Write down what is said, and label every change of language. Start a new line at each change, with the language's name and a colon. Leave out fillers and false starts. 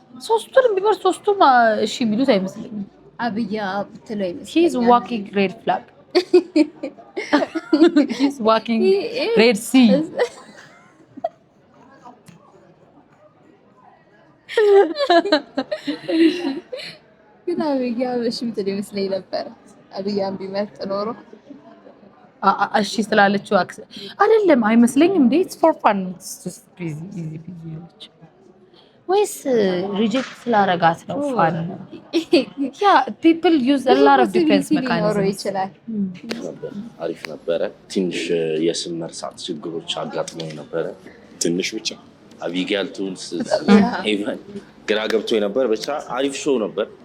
Amharic: ሶስቱንም ቢመርጥ ሶስቱም እሺ የሚሉት አይመስለኝም። አብያ ብትለው ይመስለኛል።
English: he's walking red flag he's walking red sea
Amharic: ግን አብያ እሺ ብትለው ይመስለኝ ነበር። አብያን ቢመርጥ ኖሮ እሺ ስላለችው አይደለም አይመስለኝም። እንዴ
English: it's for fun it's just easy
Amharic: ወይስ ሪጀክት ስላረጋት ነው ፋን?
English: ያ people use a lot of defense mechanisms
Amharic: ይችላል። አሪፍ ነበረ። ትንሽ የስም መርሳት ችግሮች አጋጥሞኝ ነበረ። ትንሽ ብቻ አቢጋል ቱንስ ኢቨን ግራ ገብቶኝ ነበር። ብቻ አሪፍ ሾው ነበር።